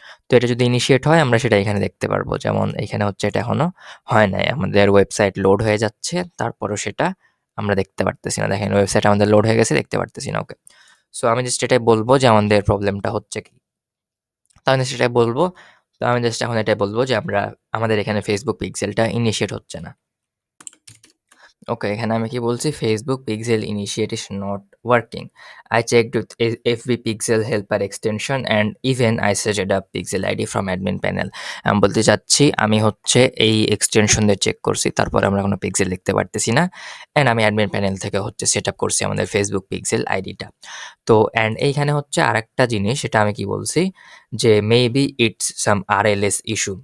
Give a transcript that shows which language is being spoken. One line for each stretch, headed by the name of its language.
Bangla: তো এটা যদি ইনিশিয়েট হয় আমরা সেটা এখানে দেখতে পারবো। যেমন এখানে হচ্ছে এটা এখনো হয় নাই, আমাদের ওয়েবসাইট লোড হয়ে যাচ্ছে, তারপরও সেটা আমরা দেখতে পারতেছি না। দেখেন ওয়েবসাইট আমাদের লোড হয়ে গেছে, দেখতে পারতেছি না। ওকে, সো আমি জাস্ট এটাই বলবো যে আমাদের প্রবলেমটা হচ্ছে কি। তো আমি সেটাই বলবো। তো আমি জাস্ট এখন এটাই বলবো যে আমাদের এখানে ফেসবুক পিক্সেলটা ইনিশিয়েট হচ্ছে না। ওকে, এখানে আমি কি বলছি?
English: Facebook Pixel Initiate is not working. I checked with FB Pixel Helper extension and even I set up Pixel ID from admin panel.
Bangla: আমি বলতে চাচ্ছি আমি হচ্ছে এই এক্সটেনশন দিয়ে চেক করছি, তারপরে আমরা কোনো পিক্সেল দেখতে পারতেছি না। অ্যান্ড আমি অ্যাডমিন প্যানেল থেকে হচ্ছে সেট আপ করছি আমাদের ফেসবুক পিক্সেল আইডিটা। তো অ্যান্ড এইখানে হচ্ছে আরেকটা জিনিস, সেটা আমি কি বলছি যে
English: Maybe it's some RLS issue.